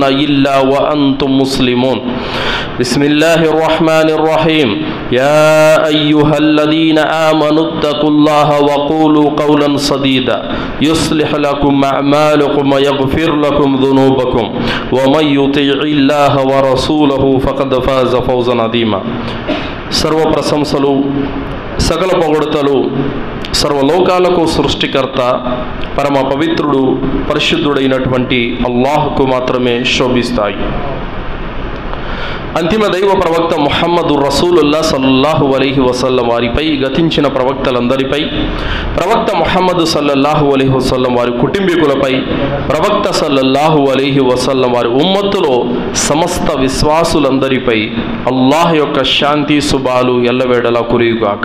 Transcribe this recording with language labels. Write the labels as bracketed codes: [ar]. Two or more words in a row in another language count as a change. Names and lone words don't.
[ar] إلا وأنتم مسلمون بسم الله الرحمن الرحيم يا أيها الذين آمنوا اتقوا الله وقولوا قولا سديدا يصلح لكم أعمالكم ويغفر لكم ذنوبكم ومن يطيع الله ورسوله فقد فاز فوزا عظيما [te] సర్వ ప్రశంసలు సకల పొగడుతలు సర్వలోకాలకు సృష్టికర్త పరమ పవిత్రుడు పరిశుద్ధుడైనటువంటి అల్లాహ్కు మాత్రమే శోభిస్తాయి. అంతిమ దైవ ప్రవక్త ముహమ్మదు [ar] رسول الله صلى الله عليه وسلم [te] వారిపై, గతించిన ప్రవక్తలందరిపై, ప్రవక్త ముహమ్మదు [ar] صلى الله عليه وسلم [te] వారి కుటుంబీకులపై, ప్రవక్త [ar] صلى الله عليه وسلم [te] వారి ఉమ్మత్తులో సమస్త విశ్వాసులందరిపై అల్లాహ్ యొక్క శాంతి శుభాలు ఎల్లవేళలా కురియుగాక.